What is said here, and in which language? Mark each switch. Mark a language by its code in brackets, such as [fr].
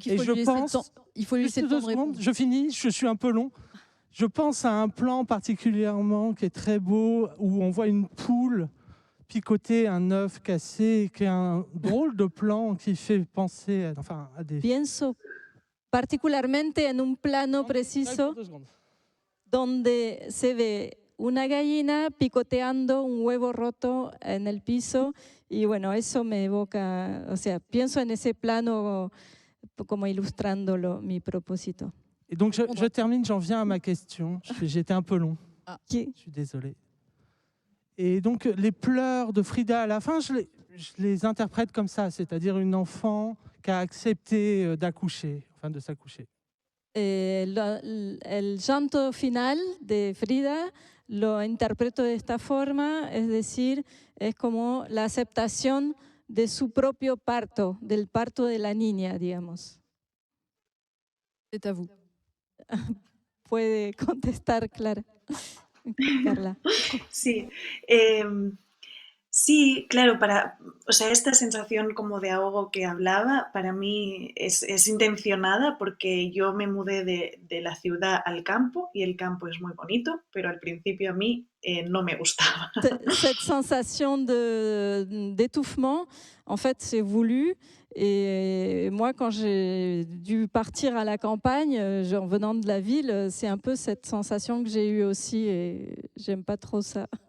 [fr] Et je pense, il faut lui laisser 2 secondes, je finis, je suis un peu long. Je pense à un plan particulièrement qui est très beau, où on voit une poule picoter un œuf cassé, qui est un drôle de plan qui fait penser à des... [es] Pienso particularmente en un plano preciso donde se ve una gallina picoteando un huevo roto en el piso y bueno, eso me evoca, o sea, pienso en ese plano como ilustrándolo, mi propósito. [fr] Et donc je termine, j'en viens à ma question, j'étais un peu long, je suis désolé. Et donc les pleurs de Frida à la fin, je les interprète comme ça, c'est-à-dire une enfant qui a accepté d'accoucher, enfin de s'accoucher. [es] El llanto final de Frida lo interpreto de esta forma, es decir, es como la aceptación de su propio parto, del parto de la niña, digamos. [fr] C'est à vous. [es] Puede contestar, Clara. Carla. Sí, sí, claro, o sea, esta sensación como de ahogo que hablaba, para mí es intencionada porque yo me mudé de la ciudad al campo y el campo es muy bonito, pero al principio a mí no me gustaba. [fr] Cette sensation d'étouffement, en fait, c'est voulu. Et moi, quand j'ai dû partir à la campagne, en venant de la ville, c'est un peu cette sensation que j'ai eue aussi et j'aime pas trop ça.